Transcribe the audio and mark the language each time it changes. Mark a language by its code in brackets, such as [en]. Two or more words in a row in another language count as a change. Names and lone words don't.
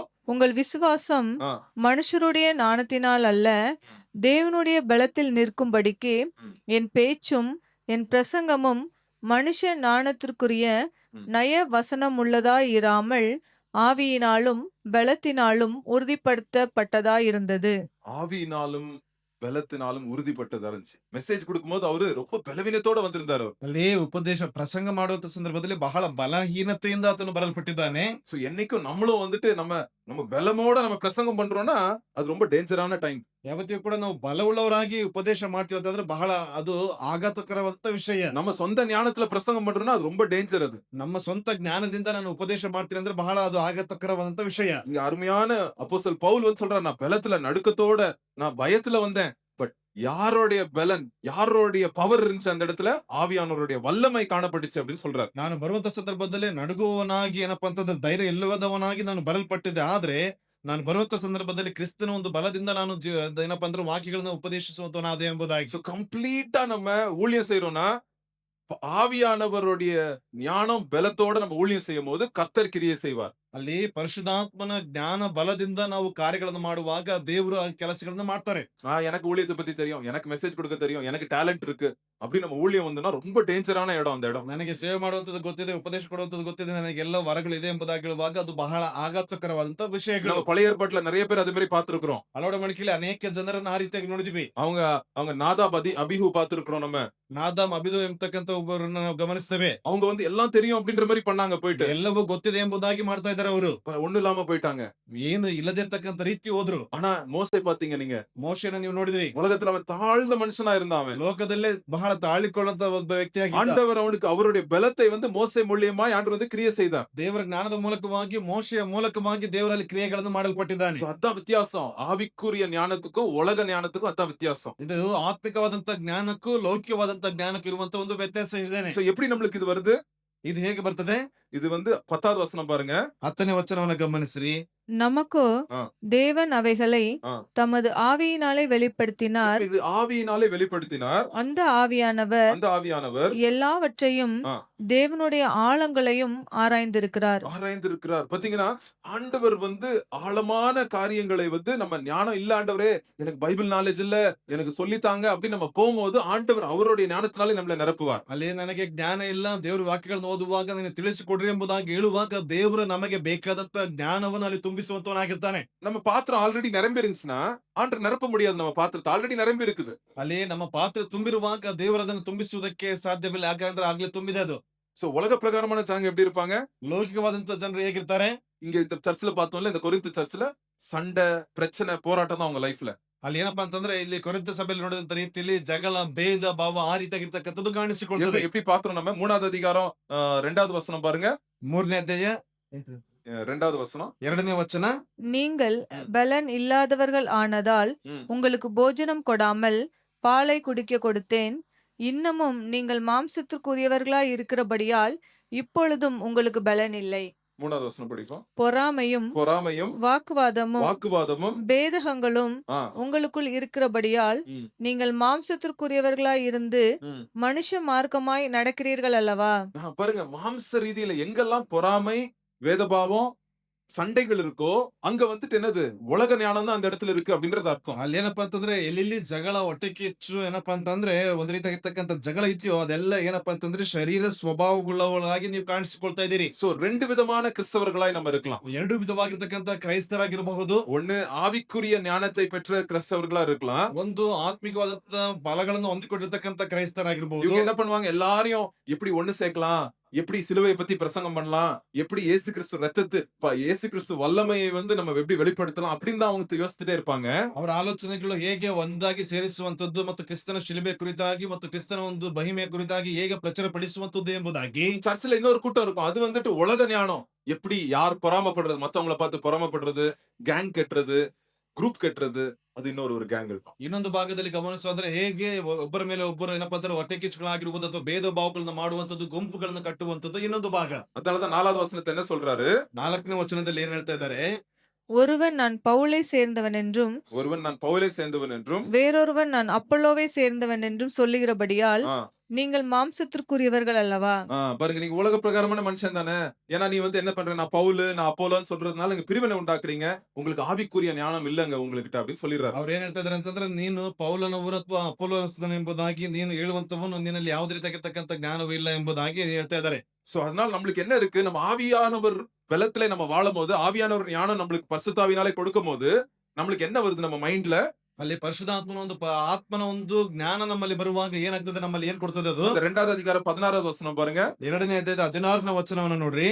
[ta] உங்கள் விசுவாசம் மனுஷருடைய ஞானத்தினால் அல்ல, தேவனுடைய பலத்தில் நிற்கும்படிக்கு என் பேச்சும் என் பிரசங்கமும் மனுஷ ஞானத்திற்குரிய நய வசனமுள்ளதாயிராமல் ஆவியினாலும் பலத்தினாலும் உறுதிப்படுத்தப்பட்டதாயிருந்தது. ஆவியினாலும் பலத்தினாலும் உறுதிப்பட்டதா இருந்துச்சு. மெசேஜ் கொடுக்கும்போது அவரு ரொம்ப பலவீனத்தோட வந்திருந்தாரு. [kn] ಅಲ್ಲಿ ಉಪದೇಶ ಪ್ರಸಂಗ ಮಾಡುವಂತ ಸಂದರ್ಭದಲ್ಲಿ ಬಹಳ ಬಲಹೀನತೆಯಿಂದ ಆತನು ಬರಲ್ಪಟ್ಟಿದ್ದಾನೆ. [ta] சோ என்னைக்கும் நம்மளும் வந்துட்டு நம்ம பலமோட நம்ம பிரசங்கம் பண்றோம்னா அது ரொம்ப டேஞ்சரான டைம். [kn] ಯಾವತ್ತಿಗೂ ಕೂಡ ನಾವು ಬಲವುಳ್ಳವರಾಗಿ ಉಪದೇಶ ಮಾಡ್ತೀವಿ ಅಂತಂದ್ರೆ ಬಹಳ ಅದು ಆಘಾತಕರವಾದಂತ ವಿಷಯ. [ta] நம்ம சொந்த ஞானத்துல பிரசங்கம் பண்றோம்னா அது ரொம்ப டேஞ்சர். அது [kn] ನಮ್ಮ ಸ್ವಂತ ಜ್ಞಾನದಿಂದ ನಾನು ಉಪದೇಶ ಮಾಡ್ತೀನಿ ಅಂದ್ರೆ ಬಹಳ ಅದು ಆಘಾತಕರವಾದಂತ ವಿಷಯ. [ta] இங்க அருமையான அப்போஸ்தலன் பவுல் வந்து சொல்றாரு, நான் பலத்துல நடுக்கத்தோட, நான் பயத்துல வந்தேன். பட் யாரோடைய பலன், யாரோடைய பவர் இருந்துச்சு அந்த இடத்துல? ஆவியானவருடைய வல்லமை காணப்பட்டுச்சு அப்படின்னு சொல்றாரு. [kn] ನಾನು ಬರುವಂತ ಸಂದರ್ಭದಲ್ಲಿ ನಡುಗುವವನಾಗಿ ಏನಪ್ಪಾ ಅಂತಂದ್ರೆ ಧೈರ್ಯ ಇಲ್ಲದವನಾಗಿ ನಾನು ಬರಲ್ಪಟ್ಟಿದ್ದೆ. ಆದ್ರೆ ನಾನು ಬರುವಂತ ಸಂದರ್ಭದಲ್ಲಿ ಕ್ರಿಸ್ತನ ಒಂದು ಬಲದಿಂದ ನಾನು ಏನಪ್ಪಾ ಅಂದ್ರೆ ವಾಕ್ಯಗಳನ್ನ ಉಪದೇಶಿಸುವಂತವನಾದೆ ಎಂಬುದಾಗಿ. [ta] சோ கம்ப்ளீட்டா நம்ம ஊழியம் செய்யறோம்னா ஆவியானவருடைய ஞானம் பலத்தோட நம்ம ஊழியம் செய்யும் போது கர்த்தர் கிரியை செய்வார். [kn] ಅಲ್ಲಿ ಪರಿಶುದ್ಧಾತ್ಮನ ಜ್ಞಾನ ಬಲದಿಂದ ನಾವು ಕಾರ್ಯಗಳನ್ನು ಮಾಡುವಾಗ ದೇವರು ಆ ಕೆಲಸಗಳನ್ನ ಮಾಡ್ತಾರೆ. [ta] எனக்கு ஊழியத்தை பத்தி தெரியும், எனக்கு மெசேஜ் கொடுக்க தெரியும், எனக்கு டேலண்ட் இருக்கு அப்படின்னு நம்ம ஊழியம் வந்துன்னா ரொம்ப டேஞ்சரான இடம் அந்த இடம். [kn] ನನಗೆ ಸೇವೆ ಮಾಡುವಂತದ್ದು ಗೊತ್ತಿದೆ, ಉಪದೇಶ ಕೊಡುವಂತದ್ದು ಗೊತ್ತಿದೆ, ನನಗೆಲ್ಲ ವರಗಳಿದೆ ಎಂಬುದಾಗಿ ಹೇಳುವಾಗ ಅದು ಬಹಳ ಆಘಾತಕರವಾದಂತ ವಿಷಯಗಳು. [ta] நம்ம பழைய ஏற்பாட்டுல நிறைய பேர் அது மாதிரி பார்த்திருக்கிறோம். [kn] ಹಲವಾರು ಮಡಿಕೆಯಲ್ಲಿ ಅನೇಕ ಜನರನ್ನ ಆ ರೀತಿಯಾಗಿ ನೋಡಿದ್ವಿ. [ta] அவங்க அவங்க நாதாப் அபிஹு பார்த்திருக்கிறோம் நம்ம. [kn] ನಾದಾಮ್ ಅಬಿದು ಎಂಬತಕ್ಕಂತ ಒಬ್ಬರನ್ನ ನಾವು ಗಮನಿಸ್ತೇವೆ. [ta] அவங்க வந்து எல்லாம் தெரியும் அப்படின்ற மாதிரி பண்ணாங்க போயிட்டு. [kn] ಎಲ್ಲವೂ ಗೊತ್ತಿದೆ ಎಂಬುದಾಗಿ ಮಾಡ್ತಾ ಇದ್ದಾರೆ ಅವರು. [ta] ஒண்ணு இல்லாம போயிட்டாங்க. [kn] ಏನು ಇಲ್ಲದಿರ್ತಕ್ಕಂತ ರೀತಿ ಹೋದ್ರು. [ta] ஆனா மோசே பாத்தீங்க நீங்க, [kn] ಮೋಶೆನ ನೀವು ನೋಡಿದ್ರಿ. [ta] உலகத்துல அவன் தாழ்ந்த மனுஷனா இருந்தான் அவன். [kn] ಲೋಕದಲ್ಲೇ ಬಹಳ ತಾಳಿಕೊಳ್ಳುವಂತ ಒಬ್ಬ ವ್ಯಕ್ತಿಯಾಗಿ [ta] ஆண்டவர் அவனுக்கு அவருடைய பலத்தை வந்து மோசே மூலியமாய் ஆண்டவர் வந்து கிரியை செய்தார். [kn] ದೇವರ ಜ್ಞಾನದ ಮೂಲಕವಾಗಿ ಮೋಶೆಯ ಮೂಲಕವಾಗಿ ದೇವರಲ್ಲಿ ಕ್ರಿಯೆಗಳನ್ನು ಮಾಡಲ್ಪಟ್ಟಿದ್ದಾನೆ. [ta] So அதான் வித்தியாசம். ஆவிக்குரிய ஞானத்துக்கும் உலக ஞானத்துக்கும் அதான் வித்தியாசம். [kn] ಇದು ಆತ್ಮಿಕವಾದಂತ ಜ್ಞಾನಕ್ಕೂ ಲೌಕಿಕವಾದಂತ ಜ್ಞಾನಕ್ಕೂ ಇರುವಂತ ಒಂದು ವ್ಯತ್ಯಾಸ ಇದೆ. [ta] So எப்படி நம்மளுக்கு இது வருது? [kn] ಇದು ಹೇಗೆ ಬರ್ತದೆ? [ta] இது வந்து 10வது வசனம் பாருங்க. [kn] 10ನೇ ವಚನವನ್ನ ಗಮನಿಸ್ರಿ. [ta] நமக்கோ ஆ. தேவன் அவைகளை ஆ. தமது ஆவியினாலே வெளிப்படுத்தினார். இது ஆவியினாலே வெளிப்படுத்தினார். அந்த ஆவியானவர் அந்த ஆவியானவர் எல்லாவற்றையும் ஆ. தேவனுடைய ஆழங்களையும் ஆராய்ந்திருக்கிறார். ஆராய்ந்திருக்கிறார். பாத்தீங்கன்னா ஆண்டவர் வந்து ஆழமான காரியங்களை வந்து நம்ம ஞானம் இல்ல ஆண்டவரே எனக்கு [en] Bible knowledge [ta] இல்ல எனக்கு சொல்லித்தாங்க அப்படின்னு நம்ம போகும்போது ஆண்டவர் அவருடைய ஞானத்தினாலே நம்மளை நிரப்புவார். [kn] ಅಲ್ಲಿ ನನಗೆ ಜ್ಞಾನ ಇಲ್ಲ, ದೇವರ ವಾಕ್ಯಗಳನ್ನು ಓದುವಾಗ ನನಗೆ ತಿಳಿಸಿಕೊಡ್ರಿ ಎಂಬುದಾಗಿ ಹೇಳುವಾಗ ದೇವರು ನಮಗೆ ಬೇಕಾದಂತ ಜ್ಞಾನವನ್ನು ಅಲ್ಲಿ ತುಂಬಿಸುವಂತವನಾಗಿರ್ತಾನೆ. [ta] நம்ம பாத்திரம் ஆல்ரெடி நிரம்பி இருந்துச்சுன்னா ஆண்டவர் நிரப்ப முடியாது. நம்ம பாத்திரத்தை ஆல்ரெடி நிரம்பி இருக்குது. [kn] ಅಲ್ಲಿ ನಮ್ಮ ಪಾತ್ರೆ ತುಂಬಿರುವಾಗ ದೇವರು ಅದನ್ನು ತುಂಬಿಸುವುದಕ್ಕೆ ಸಾಧ್ಯವಿಲ್ಲ. ಯಾಕಂದ್ರೆ ಆಗ್ಲೇ ತುಂಬಿದೆ ಅದು. [ta] சோ உலக பிரகாரமான ஜனங்க எப்படி இருப்பாங்க? [kn] ಲೌಕಿಕವಾದಂತ ಜನರು ಹೇಗಿರ್ತಾರೆ? [ta] இங்க இந்த சர்ச்சில் பார்த்தோம்ல, இந்த கொரிந்து சர்ச்சில் சண்டை பிரச்சனை போராட்டம் தான் அவங்க லைஃப்ல. [kn] ಅಲ್ಲಿ ಏನಪ್ಪಾ ಅಂತಂದ್ರೆ ಇಲ್ಲಿ ಕೊರಿಂಥ ಸಭೆಯಲ್ಲಿ ನೋಡಿದಂತ ರೀತಿಯಲ್ಲಿ ಜಗಳ, ಭೇದ ಭಾವ ಆ ರೀತಿಯಾಗಿರ್ತಕ್ಕಂಥದ್ದು ಕಾಣಿಸಿಕೊಳ್ತದೆ. [ta] எப்படி பாக்குறோம் நம்ம? 3வது அதிகாரம் 2வது வசனம் பாருங்க. [kn] 3ನೇ ಅಧ್ಯಾಯ [ta] 2வது வசனம் [kn] 2ನೇ ವಚನ. [ta] நீங்கள் பலன் இல்லாதவர்கள் ஆனதால் ம். உங்களுக்கு போஜனம் கொடாமல் பாலை குடிக்க கொடுத்தேன். இன்னமும் நீங்கள் மாம்சத்திற்குரியவர்களாய் இருக்கிறபடியால் இப்பொழுதும் உங்களுக்கு பலன் இல்லை. 3வது வசனம் படிப்போம். பொறாமையும் பொறாமையும் வாக்குவாதமும் வாக்குவாதமும் பேதகங்களும் ஆ, உங்களுக்குள் இருக்கிறபடியால் ம், நீங்கள் மாம்சத்திற்குரியவர்களாய் இருந்து ம். மனுஷ மார்க்கமாய் நடக்கிறீர்கள் அல்லவா? பாருங்க, மாம்ச ரீதியில எங்கெல்லாம் பொறாமை வேதபாவம் சண்டைகள் இருக்கோ அங்க வந்துட்டு என்னது உலக ஞானம் தான் அந்த இடத்துல இருக்கு அப்படின்றது அர்த்தம். [kn] ಅಲ್ಲಿ ಏನಪ್ಪಾ ಅಂತಂದ್ರೆ ಎಲ್ಲೆಲ್ಲಿ ಜಗಳ, ಹೊಟ್ಟೆ ಕಿಚ್ಚು, ಏನಪ್ಪಾ ಅಂತಂದ್ರೆ ಒಂದ್ ರೀತಿಯಾಗಿರ್ತಕ್ಕಂಥ ಜಗಳ ಇದೆಯೋ ಅದೆಲ್ಲ ಏನಪ್ಪಾ ಅಂತಂದ್ರೆ ಶರೀರ ಸ್ವಭಾವಗಳಾಗಿ ನೀವು ಕಾಣಿಸಿಕೊಳ್ತಾ ಇದ್ದೀರಿ. [ta] சோ 2 விதமான கிறிஸ்தவர்களாய் நம்ம இருக்கலாம். [kn] ಎರಡು ವಿಧವಾಗಿರ್ತಕ್ಕಂಥ ಕ್ರೈಸ್ತರಾಗಿರಬಹುದು. [ta] ஒண்ணு ஆவிக்குரிய ஞானத்தை பெற்ற கிறிஸ்தவர்களா இருக்கலாம். [kn] ಒಂದು ಆತ್ಮಿಕವಾದಂತ ಬಲಗಳನ್ನು ಹೊಂದಿಕೊಂಡಿರ್ತಕ್ಕಂಥ ಕ್ರೈಸ್ತರಾಗಿರ್ಬಹುದು. [ta] இவங்க என்ன பண்ணுவாங்க? எல்லாரையும் எப்படி ஒண்ணு சேர்க்கலாம், எப்படி சிலுவையை பத்தி பிரசங்கம் பண்ணலாம், எப்படி இயேசு கிறிஸ்து இயேசு கிறிஸ்து வல்லமையை வந்து நம்ம எப்படி வெளிப்படுத்தலாம் அப்படின்னு தான் அவங்க யோசிச்சுட்டே இருப்பாங்க. [kn] ಅವರ ಆಲೋಚನೆಗಳು ಹೇಗೆ ಒಂದಾಗಿ ಸೇರಿಸುವಂತದ್ದು ಮತ್ತು ಕ್ರಿಸ್ತನ ಶಿಲುಬೆ ಕುರಿತಾಗಿ ಮತ್ತು ಕ್ರಿಸ್ತನ ಒಂದು ಮಹಿಮೆಯ ಕುರಿತಾಗಿ ಹೇಗೆ ಪ್ರಚಾರಪಡಿಸುವಂತದ್ದು ಎಂಬುದಾಗಿ. [ta] சர்ச்சில் இன்னொரு கூட்டம் இருக்கும். அது வந்துட்டு உலக ஞானம், எப்படி யார் பொறாமப்படுறது, மத்தவங்கள பார்த்து பொறாமப்படுறது, கேங் கட்டுறது, குரூப் கட்டுறது, அது இன்னொரு ஒரு கேங் இருக்கும். [kn] ಇನ್ನೊಂದು ಭಾಗದಲ್ಲಿ ಗಮನಿಸೋದ್ರೆ ಹೇಗೆ ಒಬ್ಬರ ಮೇಲೆ ಒಬ್ಬರು ಏನಪ್ಪಾ ಅಂದ್ರೆ ಹೊಟ್ಟೆ ಕಿಚ್ಚುಗಳಾಗಿರ್ಬೋದು ಅಥವಾ ಭೇದ ಭಾವಗಳನ್ನ ಮಾಡುವಂತದ್ದು, ಗುಂಪುಗಳನ್ನ ಕಟ್ಟುವಂತದ್ದು ಇನ್ನೊಂದು ಭಾಗ. [ta] அதனாலதான் 4வது வசனத்தை என்ன சொல்றாரு? [kn] 4ನೇ ವಚನದಲ್ಲಿ ಏನ್ ಹೇಳ್ತಾ ಇದ್ದಾರೆ? [ta] ஒருவன் நான் பவுலை சேர்ந்தவன் என்றும் ஒருவன் நான் பவுலை சேர்ந்தவன் என்றும் வேறொருவன் நான் அப்பல்லோவை சேர்ந்தவன் என்றும் சொல்லுகிறபடியால் ஆ, நீங்கள் மாம்சத்திற்குரியவர்கள் அல்லவா? பாருங்க, நீங்க உலக பிரகாரமான மனுஷன் தானே. ஏன்னா நீ வந்து என்ன பண்ற, நான் பவுலு நான் அப்போலோன்னு சொல்றதுனால நீங்க பிரிவினை உண்டாக்குறீங்க, உங்களுக்கு ஆவிக்குரிய ஞானம் இல்லங்க உங்ககிட்ட அப்படின்னு சொல்லிடுறாரு. [kn] ಅವ್ರು ಏನ್ ಹೇಳ್ತಾ ಇದಾರೆ ಅಂತಂದ್ರೆ, ನೀನು ಪೌಲನವರು ಅಥವಾ ಅಪೊಲ್ಲೋನಸ್ತನ ಎಂಬುದಾಗಿ ನೀನು ಹೇಳುವಂತವನು ನಿನ್ನಲ್ಲಿ ಯಾವುದೇ ರೀತಿಯಾಗಿರ್ತಕ್ಕಂಥ ಜ್ಞಾನವೂ ಇಲ್ಲ ಎಂಬುದಾಗಿ ಹೇಳ್ತಾ ಇದ್ದಾರೆ. [ta] சோ அதனால நம்மளுக்கு என்ன இருக்கு? நம்ம ஆவியானவர் பலத்திலே நம்ம வாழும் போது, ஆவியானவர் ஞானம் நம்மளுக்கு பரிசுத்தாவினாலே கொடுக்கும் போது நம்மளுக்கு என்ன வருது நம்ம மைண்ட்ல? [kn] ಅಲ್ಲಿ ಪರಿಶುದ್ಧಾತ್ಮನ ಒಂದು ಆತ್ಮನ ಒಂದು ಜ್ಞಾನ ನಮ್ಮಲ್ಲಿ ಬರುವಾಗ ಏನಾಗ್ತದೆ, ನಮ್ಮಲ್ಲಿ ಏನ್ ಕೊಡ್ತದೆ ಅದು? [ta] 2வது அதிகாரம் 16வது வசனம் பாருங்க. [kn] 2ನೇ ಅಧ್ಯಾಯದ 16ನೇ ವಚನವನ್ನು ನೋಡ್ರಿ.